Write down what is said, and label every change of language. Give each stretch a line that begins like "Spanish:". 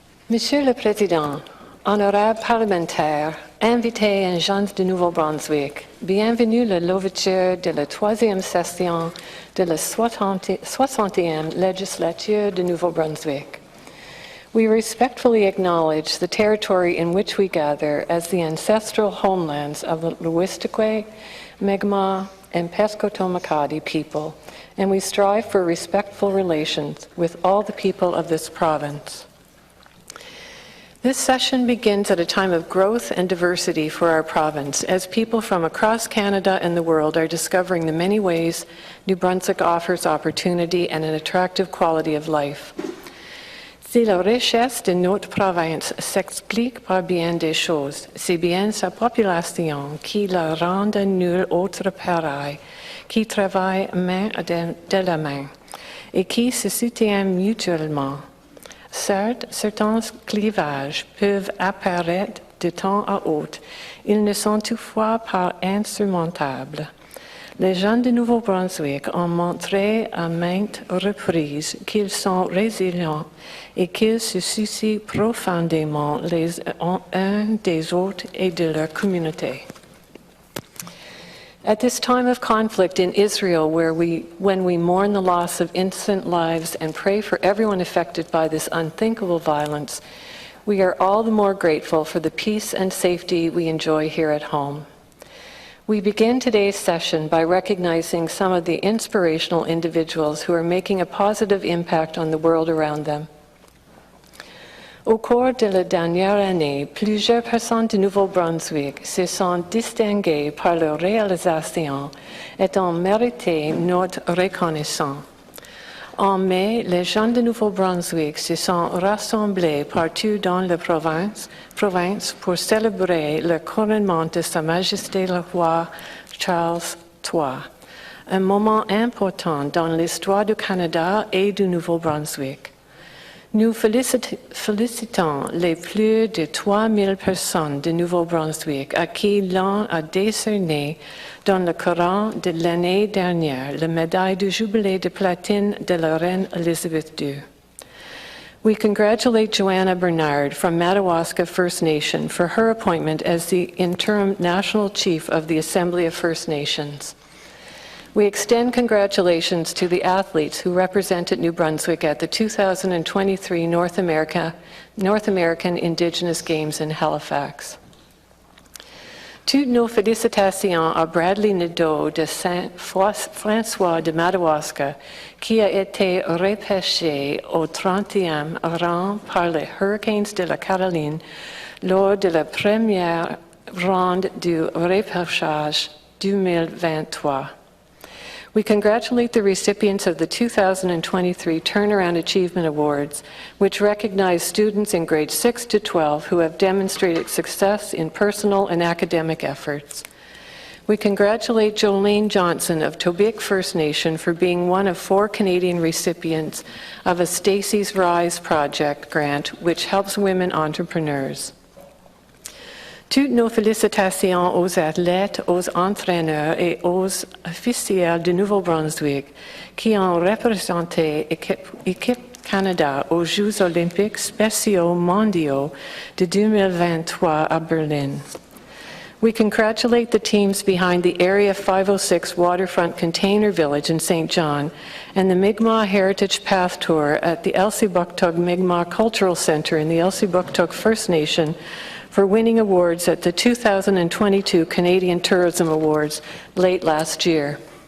French: Monsieur le Président, honorables parlementaires, invités et gens de Nouveau-Brunswick, bienvenue à l'ouverture de la 3e session de la 60e legislature de Nouveau-Brunswick.
English: We respectfully acknowledge the territory in which we gather as the ancestral homelands of the Wetaskiwin, Mi'kmaq, and Pescotowacati people, and we strive for respectful relations with all the people of this province. This session begins at a time of growth and diversity for our province as people from across Canada and the world are discovering the many ways New Brunswick offers opportunity and an attractive quality of life.
French: Si la richesse de notre province s'explique par bien des choses, c'est bien sa population qui la rend nul autre pareil, qui travaille main de la main et qui se soutient mutuellement. Certes, certains clivages peuvent apparaître de temps à autre, ils ne sont toutefois pas insurmontables. Les gens de Nouveau-Brunswick ont montré à maintes reprises qu'ils sont résilients et qu'ils se soucient profondément les uns des autres et de leur communauté.
English: At this time of conflict in Israel, when we mourn the loss of innocent lives and pray for everyone affected by this unthinkable violence, we are all the more grateful for the peace and safety we enjoy here at home. We begin today's session by recognizing some of the inspirational individuals who are making a positive impact on the world around them.
French: Au cours de la dernière année, plusieurs personnes de Nouveau-Brunswick se sont distinguées par leur réalisation et ont mérité notre reconnaissance. En mai, les gens de Nouveau-Brunswick se sont rassemblés partout dans la province pour célébrer le couronnement de Sa Majesté le roi Charles III, un moment important dans l'histoire du Canada et du Nouveau-Brunswick. Nous félicitons les plus de 3000 personnes de Nouveau-Brunswick à qui l'on a décerné dans le courant de l'année dernière la médaille du jubilé de platine de la reine Elizabeth II.
English: We congratulate Joanna Bernard from Madawaska First Nation for her appointment as the interim National Chief of the Assembly of First Nations. We extend congratulations to the athletes who represented New Brunswick at the 2023 North American Indigenous Games in Halifax.
French: Toutes nos félicitations à Bradley Nadeau de Saint-François de Madawaska, qui a été repêché au 30e rang par les Hurricanes de la Caroline lors de la première ronde du repêchage 2023.
English: We congratulate the recipients of the 2023 Turnaround Achievement Awards, which recognize students in grades 6 to 12 who have demonstrated success in personal and academic efforts. We congratulate Jolene Johnson of Tobique First Nation for being one of 4 Canadian recipients of a Stacey's Rise Project grant, which helps women entrepreneurs.
French: Toutes nos félicitations aux athlètes, aux entraîneurs et aux officiels de Nouveau-Brunswick qui ont représenté Équipe Canada aux Jeux olympiques spéciaux mondiaux de 2023 à Berlin.
English: We congratulate the teams behind the Area 506 Waterfront Container Village in St. John and the Mi'kmaq Heritage Path Tour at the Elsipogtog Mi'kmaq Cultural Center in the Elsipogtog First Nation for winning awards at the 2022 Canadian Tourism Awards late last year.